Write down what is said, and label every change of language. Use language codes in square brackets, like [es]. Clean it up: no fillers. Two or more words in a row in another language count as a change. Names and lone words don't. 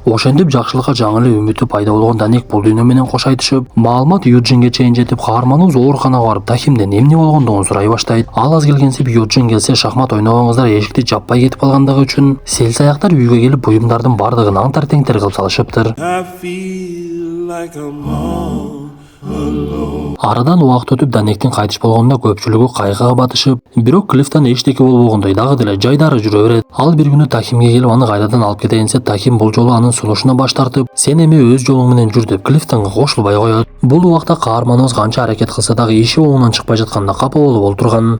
[ky] Ошентип жакшылыкка жаңы эле үмүтү пайда болгон Данек бул дүйнө менен кош айтышып, маалымат Юджинге чейин жетип, каарманыбыз ооруканага барып Тахимден эмне болгондугун сурай баштайт. Ал аз келгенсип Юджин келсе шахмат ойногон кыздар эшикти жаппай кетип калгандыгы үчүн селсаяктар үйгө келип буюмдардын бардыгын аңтар-теңтер кылып салышыптыр. [en] I feel like I'm all alone. [ky] Арадан убакыт өтүп Данектин кайтыш болгонуна көпчүлүгү кайгыга батышып, бирок Клифтон эчтеке болбогондой дагы деле жайдары жүрө берет. Ал бир күнү Тахимге келип аны кайрадан алып кетейинсе, Тахим бул жолу анын сунушуна баш тартып, сен эми өз жолуң менен жүр деп Клифтонго кошулбай коет. Бул убакта каарманыбыз канча аракет кылса дагы иши оңунан чыкпай жатканда капа болуп олтурган.